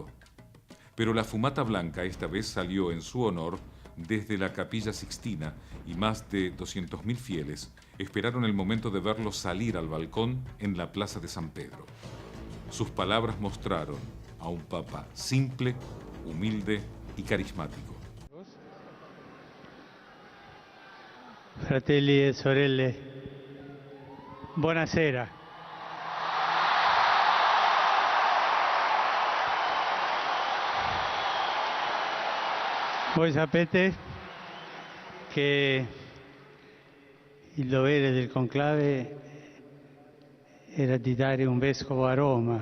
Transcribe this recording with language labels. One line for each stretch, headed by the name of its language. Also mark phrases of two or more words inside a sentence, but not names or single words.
Spanish: Pero la fumata blanca esta vez salió en su honor desde la Capilla Sixtina y más de 200.000 fieles esperaron el momento de verlo salir al balcón en la Plaza de San Pedro. Sus palabras mostraron a un Papa simple, humilde y carismático.
Italian: Fratelli e sorelle, buonasera. Voi sapete che il dovere del conclave era di dare un vescovo a Roma.